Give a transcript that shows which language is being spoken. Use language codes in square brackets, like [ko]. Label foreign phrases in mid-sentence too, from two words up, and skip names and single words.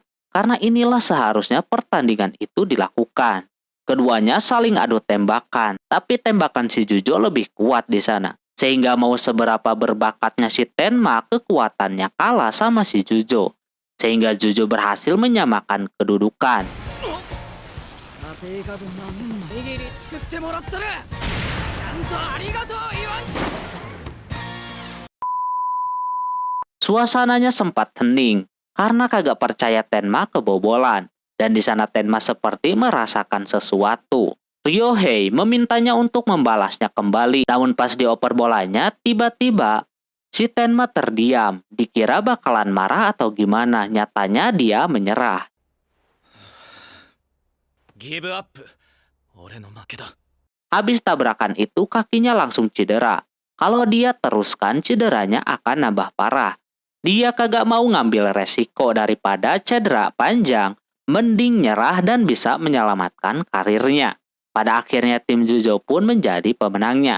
[id] Karena inilah seharusnya pertandingan itu dilakukan. Keduanya saling adu tembakan, tapi tembakan si Jujo lebih kuat di sana. Sehingga mau seberapa berbakatnya si Tenma, kekuatannya kalah sama si Jujo. Sehingga Jujo berhasil menyamakan kedudukan. [ja] 家庭科分なもんな握り作ってもらったらちゃんとありがとう言わん。 [id] Suasananya sempat hening karena kagak percaya Tenma kebobolan. Dan di sana Tenma seperti merasakan sesuatu. Ryohei memintanya untuk membalasnya kembali. Namun pas dioper bolanya, tiba-tiba si Tenma terdiam. Dikira bakalan marah atau gimana. Nyatanya dia menyerah. [en] Give up. [ja] 俺の負けだ。 [id] Habis tabrakan itu kakinya langsung cedera. Kalau dia teruskan, cederanya akan nambah parah. Dia kagak mau ngambil resiko daripada cedera panjang. Mending nyerah dan bisa menyelamatkan karirnya. Pada akhirnya tim Jujo pun menjadi pemenangnya.